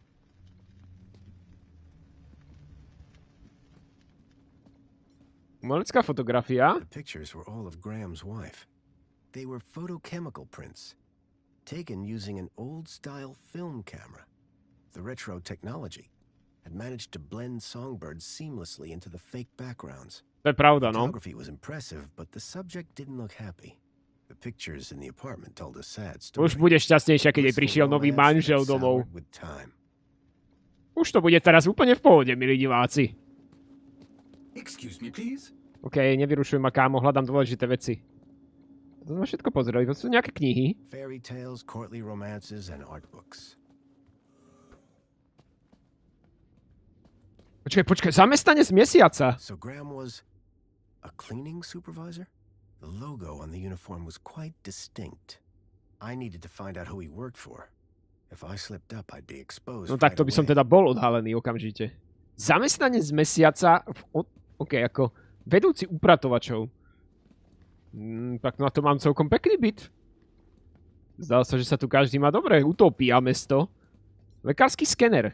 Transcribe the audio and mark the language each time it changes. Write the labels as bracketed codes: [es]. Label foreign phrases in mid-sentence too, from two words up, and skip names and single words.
[sk] Umelecká fotografia. [en] The pictures were all of Graham's wife. They were photochemical prints, taken using an old-style film camera. The retro technology had managed to blend songbirds seamlessly into the fake backgrounds. [sk] To je pravda, no. [en] Photography was impressive, but the subject didn't look happy. The pictures in the apartment told a sad story. [sk] Už bude šťastnejšia, keď jej prišiel nový manžel domov. Už to bude teraz úplne v pohode, milí diváci. [en] Excuse me, please. [sk] OK, nevyrušuj ma, kámo, hľadám dôležité veci. To sme všetko pozreli, to sú nejaké knihy. [en] Fairy tales, courtly romances and art books. [sk] Počkaj, zamestnanec mesiaca. [en] So Graham was a cleaning supervisor? The logo on the uniform was quite distinct. I needed to find out who he worked for. If I slipped up, I'd be exposed. [sk] No tak to by som teda bol odhalený okamžite. Zamestnanec mesiaca OK, ako vedúci upratovačov. Tak na to mám celkom pekný byt. Zdá sa, že sa tu každý má dobre. Utopia mesto. Lekársky skener.